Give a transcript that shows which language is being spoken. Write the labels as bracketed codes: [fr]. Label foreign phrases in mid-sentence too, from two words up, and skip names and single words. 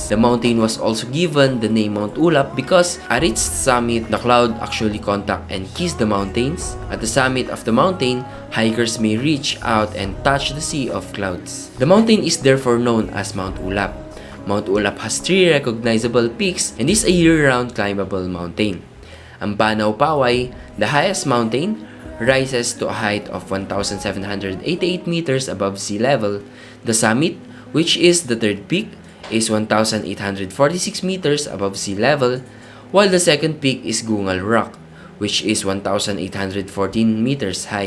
[en] The mountain was also given the name Mount Ulap because at its summit, the cloud actually contact and kiss the mountains. At the summit of the mountain, hikers may reach out and touch the sea of clouds. The mountain is therefore known as Mount Ulap. Mount Ulap has 3 recognizable peaks and is a year-round climbable mountain. Ang Banaw Paway, the highest mountain, rises to a height of 1,788 meters above sea level. The summit, which is the third peak, is 1,846 meters above sea level, while the second peak is Gungal Rock, which is 1,814 meters high.